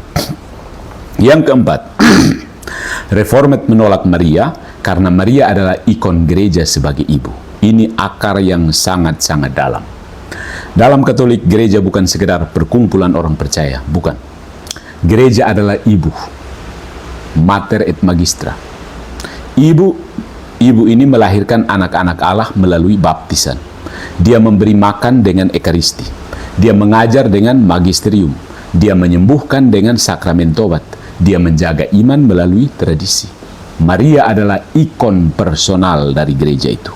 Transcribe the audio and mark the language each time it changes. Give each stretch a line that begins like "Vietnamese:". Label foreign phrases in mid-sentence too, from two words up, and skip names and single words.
Indonesian: Yang keempat, Reformed menolak Maria karena Maria adalah ikon gereja sebagai ibu. Ini akar yang sangat-sangat dalam. Dalam Katolik, gereja bukan sekedar perkumpulan orang percaya, bukan. Gereja adalah ibu,
Latin: mater et magistra.
Indonesian: Ibu ini melahirkan anak-anak Allah melalui baptisan. Dia memberi makan dengan ekaristi. Dia mengajar dengan magisterium. Dia menyembuhkan dengan sakramen tobat. Dia menjaga iman melalui tradisi. Maria adalah ikon personal dari gereja itu.